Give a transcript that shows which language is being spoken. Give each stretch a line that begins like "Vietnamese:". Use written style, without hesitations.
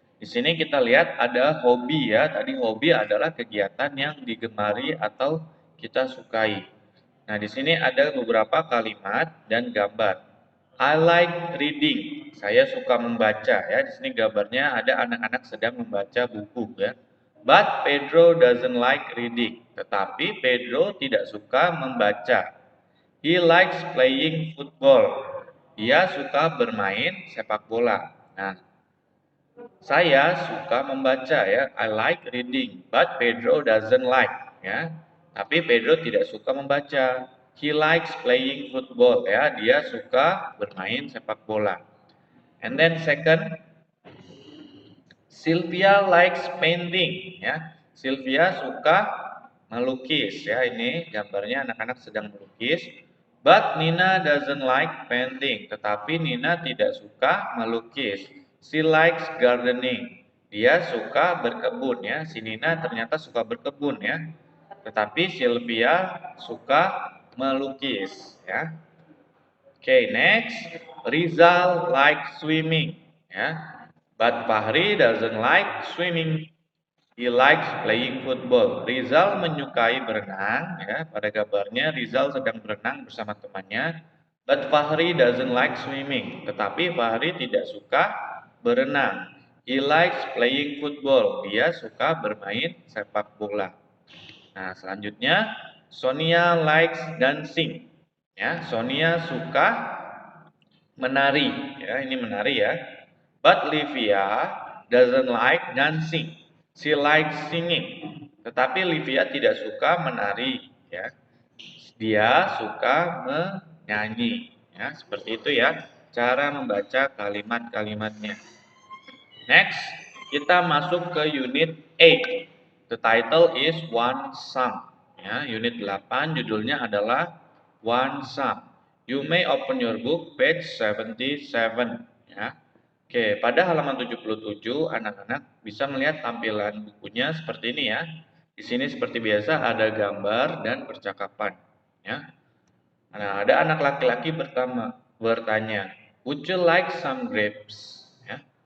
Indonesian: Di sini kita lihat ada hobi ya. Tadi hobi adalah kegiatan yang digemari atau kita sukai. Nah, di sini ada beberapa kalimat dan gambar.
English: I like reading.
Indonesian: Saya suka membaca ya. Di sini gambarnya ada anak-anak sedang membaca buku ya.
English: But Pedro doesn't like reading.
Indonesian: Tetapi Pedro tidak suka membaca.
English: He likes playing football.
Indonesian: Dia suka bermain sepak bola. Nah, saya suka membaca ya.
English: I like reading, but Pedro doesn't like ya.
Indonesian: Tapi Pedro tidak suka membaca.
English: He likes playing football
Indonesian: ya. Dia suka bermain sepak bola.
English: And then second, Sylvia likes painting ya.
Indonesian: Sylvia suka melukis ya. Ini gambarnya anak-anak sedang melukis.
English: But Nina doesn't like painting.
Indonesian: Tetapi Nina tidak suka melukis.
English: She likes gardening.
Indonesian: Dia suka berkebun ya. Si Nina ternyata suka berkebun ya. Tetapi Sylvia suka melukis ya.
English: Okay, next. Rizal likes swimming ya. But Fahri doesn't like swimming. He likes playing football.
Indonesian: Rizal menyukai berenang. Ya, pada gambarnya Rizal sedang berenang bersama temannya.
English: But Fahri doesn't like swimming.
Indonesian: Tetapi Fahri tidak suka berenang.
English: He likes playing football.
Indonesian: Dia suka bermain sepak bola. Nah, selanjutnya
English: Sonia likes dancing.
Indonesian: Ya, Sonia suka menari. Ya, ini menari ya.
English: But Livia doesn't like dancing. She likes singing.
Indonesian: Tetapi Livia tidak suka menari, ya. Dia suka menyanyi, ya. Seperti itu ya cara membaca kalimat-kalimatnya. Next, kita masuk ke unit 8.
English: The title is One Sum.
Indonesian: Ya, unit 8 judulnya adalah One Sum.
English: You may open your book page 77.
Indonesian: Ya. Oke, pada halaman 77 anak-anak bisa melihat tampilan bukunya seperti ini ya. Di sini seperti biasa ada gambar dan percakapan. Ya. Nah, ada anak laki-laki bertanya,
English: "Would you like some grapes?"
Indonesian: Ya.